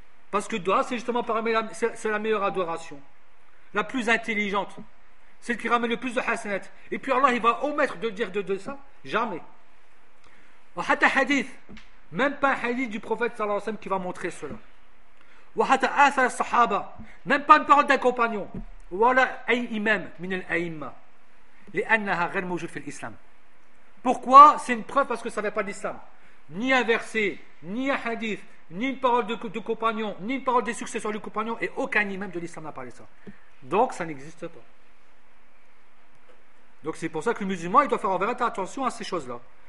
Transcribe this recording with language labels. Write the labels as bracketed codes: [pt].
[fr] Parce que le dua, c'est justement parmi la, c'est la meilleure adoration, la plus intelligente, celle qui ramène le plus de hasanat. Et puis Allah, il va omettre de dire de ça, jamais. Et même un hadith, même pas un hadith du prophète sallallahu alayhi wa sallam qui va montrer cela. [ar] وحتى آثر الصحابة [fr] même pas une parole d'un compagnon [ar] ولا أي إمام من الأئمة لأنها غير موجود في الإسلام. [fr] Pourquoi? C'est une preuve parce que ça n'est pas l'islam. Ni un verset, ni un hadith, ni une parole de compagnon, ni une parole des successeurs du compagnon, et aucun imam de l'islam n'a parlé ça. Donc ça n'existe pas. Donc c'est pour ça que le musulman il doit faire en vérité attention à ces choses là.